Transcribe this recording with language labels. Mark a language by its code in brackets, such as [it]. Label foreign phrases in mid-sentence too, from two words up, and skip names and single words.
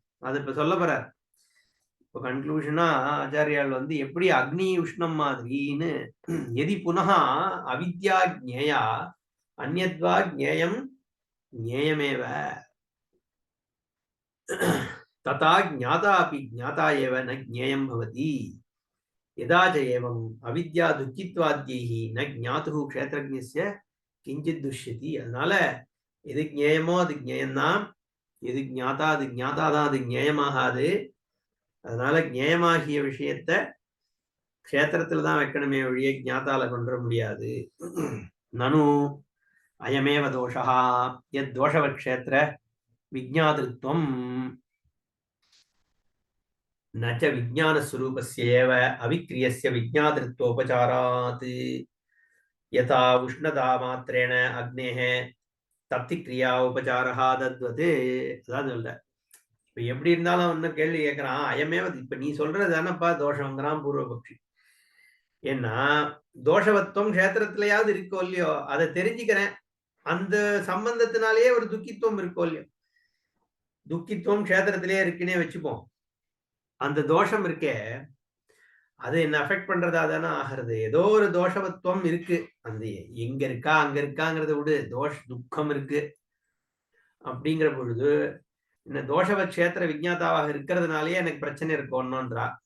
[ta] அது இப்ப சொல்ல போறார். இப்போ கன்க்ளூஷனா ஆச்சாரியால் வந்து எப்படி அக்னி உஷ்ணம் மாதிரின்னு [sa] यदि पुनः अविद्या ज्ञेया अन्यद्वा ज्ञेयं ज्ञेयमेव तदा ज्ञाता अपि ज्ञाता एव न ज्ञेयं भवति यदा च एवम् अविद्या दुःखित्वाद्यैः न ज्ञातुः क्षेत्रज्ञस्य किञ्चित् दुष्यति [ta] அதனால எது ஞேயமோ அது ஞேயம்தான் எது ஞாதா அது ஞாதாதான் அது ஞேயமாகாது அதனால ஞேயமாகிய விஷயத்தை க்ஷேத்திரத்துல தான் வைக்கணுமே ஒழிய ஞாதால கொண்டு முடியாது [sa] ननु अयमेव दोषः यत् दोषवत् क्षेत्र विज्ञातृत्वम् न च विज्ञानस्वरूपस्य एव अविक्रियस्य विज्ञातृत्वोपचारात् यथा उष्णतामात्रेण अग्नेः तप्तिक्रिया उपचारः तद्वत् [ta] அதான் சொல்ற இப்போ எப்படி இருந்தாலும் ஒன்னும் கேள்வி கேட்கறான் அயமேவ இப்ப நீ சொல்றது தானப்பா தோஷங்கிறான் பூர்வபக்ஷி ஏன்னா தோஷவத்துவம் க்ஷேத்திரத்திலேயாவது இருக்கோ இல்லையோ அதை தெரிஞ்சுக்கிறேன் அந்த சம்பந்தத்தினாலேயே ஒரு துக்கித்துவம் இருக்கோ இல்லையோ துக்கித்துவம் க்ஷேத்திரத்திலேயே இருக்குன்னே வச்சுப்போம் அந்த தோஷம் இருக்கே அது என்ன அஃபெக்ட் பண்றதா தானே ஆகிறது ஏதோ ஒரு தோஷவத்துவம் இருக்கு அந்த எங்க இருக்கா அங்க இருக்காங்கிறத விடு துக்கம் இருக்கு அப்படிங்கிற பொழுது இந்த தோஷவ க்ஷேத்திர விஜ்ஞாதாவாக இருக்கிறதுனாலயே எனக்கு பிரச்சனை இருக்கும்ன்றா